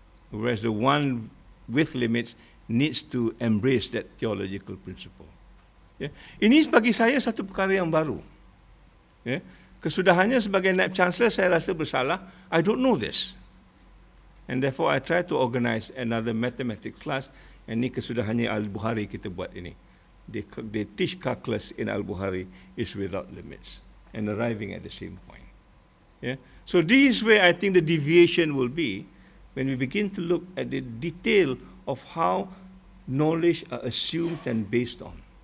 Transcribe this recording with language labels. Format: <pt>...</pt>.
<en>Whereas the one with limits needs to embrace that theological principle.</en> <ms>Yeah. Ini bagi saya satu perkara yang baru. Yeah. Kesudahannya sebagai Naib Chancellor, saya rasa bersalah.</ms> <en>I don't know this. And therefore, I try to organize another mathematics class.</en> <ms>And ini kesudahannya Al-Bukhari kita buat ini.</ms> <en>They teach calculus in Al-Bukhari is without limits. And arriving at the same point. Yeah? So this is where I think the deviation will be when we begin to look at the detail of how knowledge are assumed and based on.</en>